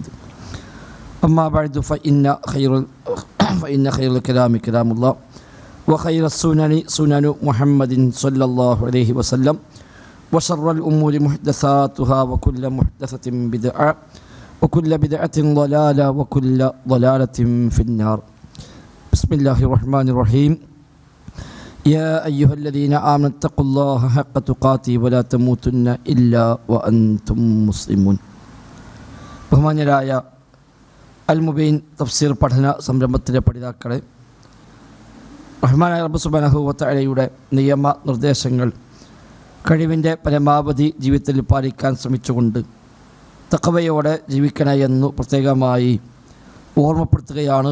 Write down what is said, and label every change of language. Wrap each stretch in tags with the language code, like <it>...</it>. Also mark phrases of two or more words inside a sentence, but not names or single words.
<ar>أما بعد فإن خير الكلام كلام الله وخير السنن سنن محمد صلى الله عليه وسلم وشر الأمور محدثاتها وكل محدثة بدعة وكل بدعة ضلالة وكل ضلالة في النار. بسم الله الرحمن الرحيم. يا أيها الذين آمنوا اتقوا الله حق تقاته ولا تموتن إلا وأنتم مسلمون.</ar> <ml>ബഹുമാന്യരായ അൽ മുബീൻ തഫ്സീർ പഠന സംരംഭത്തിലെ പഠിതാക്കളെ, റഹ്മാനായ റബ്ബ്</ml> <ar>سبحانه وتعالى</ar> <ml>നിയമ നിർദ്ദേശങ്ങൾ കഴിവിൻ്റെ പരമാവധി ജീവിതത്തിൽ പാലിക്കാൻ ശ്രമിച്ചുകൊണ്ട് തഖ്വയോടെ ജീവിക്കണമെന്നു പ്രത്യേകമായി ഓർമ്മപ്പെടുത്തുകയാണ്.</ml>